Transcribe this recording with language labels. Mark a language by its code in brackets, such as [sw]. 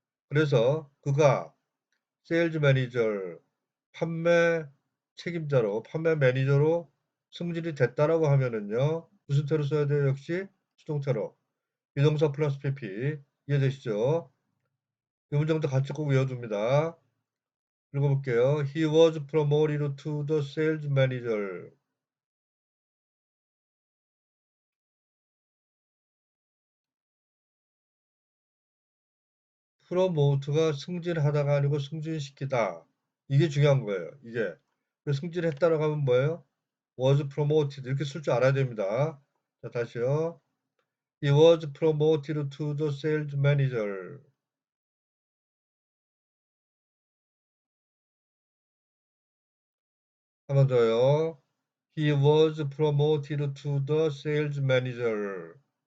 [ko] 그래서 그가 세일즈 매니저, 판매 책임자로, 판매 매니저로 승진이 됐다라고 하면은요. 무슨 태로 써야 돼요? 역시 수동태로. 비동사 플러스 PP. 이해되시죠? 이 문장도 같이 꼭 외워둡니다. 읽어볼게요. [en] He was promoted to the sales manager. [ko] 프로모트가 승진하다가 아니고 승진시키다. 이게 중요한 거예요. 이게. 승진했다라고 하면 뭐예요? [en] was promoted. [ko] 이렇게 쓸 줄 알아야 됩니다. 자, 다시요. [en] He was promoted to the sales manager. [ko] 한 번 더요. [en] He was promoted to the sales manager.